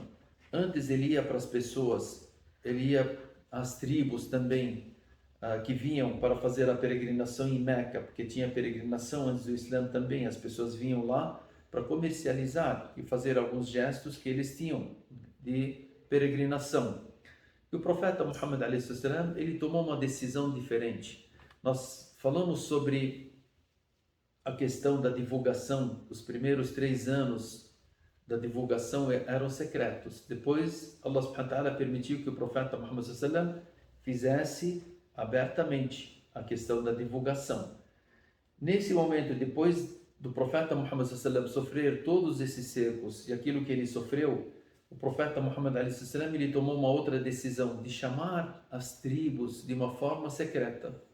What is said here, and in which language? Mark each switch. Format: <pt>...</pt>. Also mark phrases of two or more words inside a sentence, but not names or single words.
<pt>Antes ele ia para as pessoas, ele ia às tribos também, que vinham para fazer a peregrinação em Meca, porque tinha peregrinação antes do Islã também, as pessoas vinham lá para comercializar e fazer alguns gestos que eles tinham de peregrinação. E o profeta Muhammad a.s. ele tomou uma decisão diferente. Nós falamos sobre a questão da divulgação. Os primeiros 3 anos da divulgação eram secretos. Depois,</pt> <ar>الله سبحانه وتعالى</ar> <pt>permitiu que o profeta Muhammad a.s. fizesse abertamente a questão da divulgação. Nesse momento, depois do profeta Muhammad a.s. sofrer todos esses cercos e aquilo que ele sofreu, o profeta Muhammad a.s. ele tomou uma outra decisão de chamar as tribos de uma forma secreta.</pt>